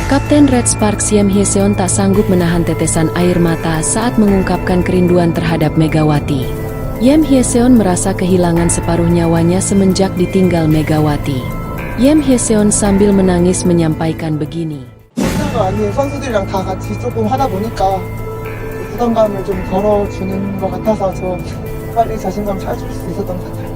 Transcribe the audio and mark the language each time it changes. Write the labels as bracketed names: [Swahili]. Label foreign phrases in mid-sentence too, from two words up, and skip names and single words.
[Indonesian] Kapten Red Sparks Yim Hye-seon tak sanggup menahan tetesan air mata saat mengungkapkan kerinduan terhadap Megawati. Yim Hye-seon merasa kehilangan separuh nyawanya semenjak ditinggal Megawati. Yim Hye-seon sambil menangis menyampaikan begini. [Korean] 아니에요. 선수들이랑 다 같이 조금 하다 보니까 부담감을 좀 덜어주는 것 같아서 저 빨리 자신감 찾을 수 있었던 것 같아요.